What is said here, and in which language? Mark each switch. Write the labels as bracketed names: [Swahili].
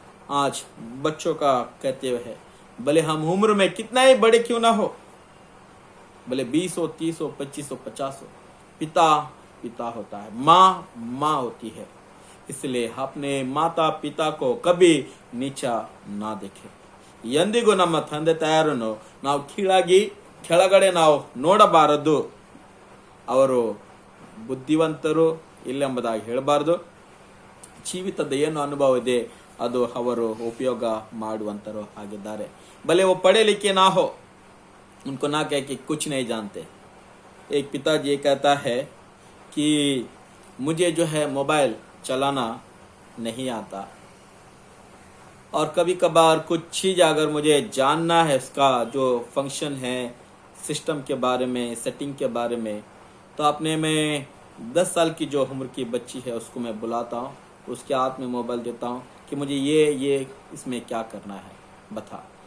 [Hindi] आज बच्चों का कहते हुए है भले हम उम्र में कितना ही बड़े क्यों ना हो, भले 20 हो 30 हो 25 हो 50 हो, पिता पिता होता है, माँ माँ होती है. इसलिए अपने माता पिता को कभी नीचा ना देखे. [Kannada] ಎಂದಿಗೂ ನಮ್ಮ ತಂದೆ ತಾಯರನ್ನು ನಾವು ಕೆಳಗಡೆ ನಾವು ನೋಡಬಾರದು. ಅವರು ಬುದ್ಧಿವಂತರು ಇಲ್ಲೆಂಬುದಾಗಿ ಹೇಳಬಾರದು. ಜೀವಿತದ ಏನು ಅನುಭವ ಇದೆ ಅದು ಅವರು ಉಪಯೋಗ ಮಾಡುವಂತರು ಆಗಿದ್ದಾರೆ. [Hindi] भले वो पढ़े लिखे ना हो, उनको ना कहे कि कुछ नहीं जानते. एक पिताजी ये कहता है कि मुझे जो है मोबाइल चलाना नहीं आता और कभी कभार कुछ चीज़ अगर मुझे जानना है उसका जो फंक्शन है सिस्टम के बारे में, सेटिंग के बारे में, तो अपने में 10 साल की जो उम्र की बच्ची है उसको मैं बुलाता हूँ, उसके हाथ में मोबाइल देता हूँ कि मुझे ये इसमें क्या करना है बता.